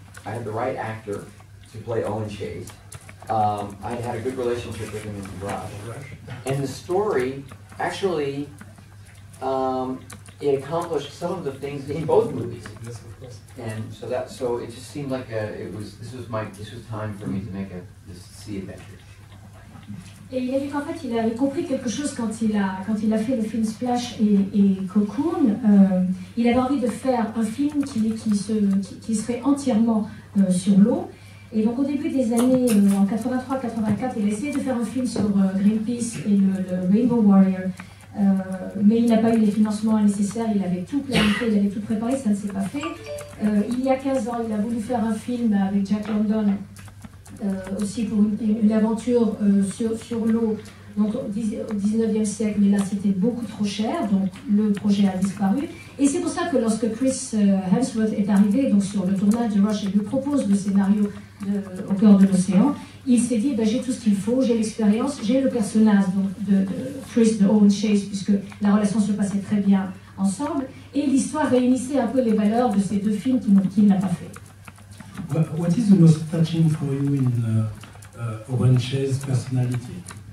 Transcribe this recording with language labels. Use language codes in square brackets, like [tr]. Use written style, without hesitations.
[en] I had the right actor to play Owen Chase. I had a good relationship with him in the Rush. And the story, actually, it accomplished some of the things in both movies. And so it just seemed like this was time for me to make this sea adventure. [fr] Et il a dit qu'en fait, il avait compris quelque chose quand il a fait le film Splash et Cocoon. Il avait envie de faire un film qui serait entièrement sur l'eau. Et donc au début des années, en 83-84, il a essayé de faire un film sur Greenpeace et le Rainbow Warrior. Mais il n'a pas eu les financements nécessaires, il avait tout planifié, il avait tout préparé, ça ne s'est pas fait. Il y a 15 ans, il a voulu faire un film avec Jack London, aussi pour une aventure sur l'eau, donc au 19e siècle, mais là c'était beaucoup trop cher, donc le projet a disparu. Et c'est pour ça que lorsque Chris Hemsworth est arrivé donc sur le tournage de Rush et lui propose le scénario au cœur de l'océan, il s'est dit j'ai tout ce qu'il faut, j'ai l'expérience, j'ai le personnage donc, de Chris, de Owen Chase, puisque la relation se passait très bien ensemble, et l'histoire réunissait un peu les valeurs de ces deux films qu'il n'a pas fait. [en] What is the most touching for you in Owen Chase's personality?